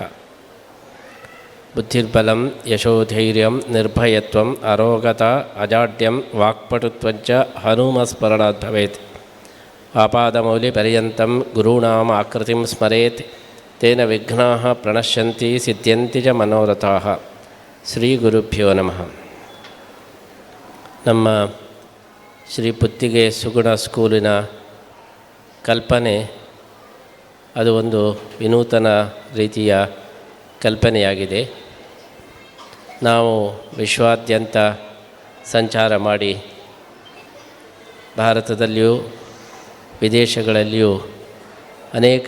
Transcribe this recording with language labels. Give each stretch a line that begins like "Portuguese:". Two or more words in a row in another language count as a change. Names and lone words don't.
Sanskrit: बुद्धिर्बलं यशोधैर्यं निर्भयत्वम् अरोगता अजाड्यं वाक्पटुत्वञ्च हनुमस्मरणात् भवेत्. आपादमौलिपर्यन्तं गुरूणाम् आकृतिं स्मरेत् तेन विघ्नाः प्रणश्यन्ति सिद्ध्यन्ति च मनोरथाः.
Kannada: ಶ್ರೀ ಗುರುಭ್ಯೋ ನಮಃ. ನಮ್ಮ ಶ್ರೀ ಪುತ್ತಿಗೆ ಸುಗುಣ ಸ್ಕೂಲಿನ ಕಲ್ಪನೆ ಅದು ಒಂದು ವಿನೂತನ ರೀತಿಯ ಕಲ್ಪನೆಯಾಗಿದೆ. ನಾವು ವಿಶ್ವಾದ್ಯಂತ ಸಂಚಾರ ಮಾಡಿ ಭಾರತದಲ್ಲಿಯೂ ವಿದೇಶಗಳಲ್ಲಿಯೂ ಅನೇಕ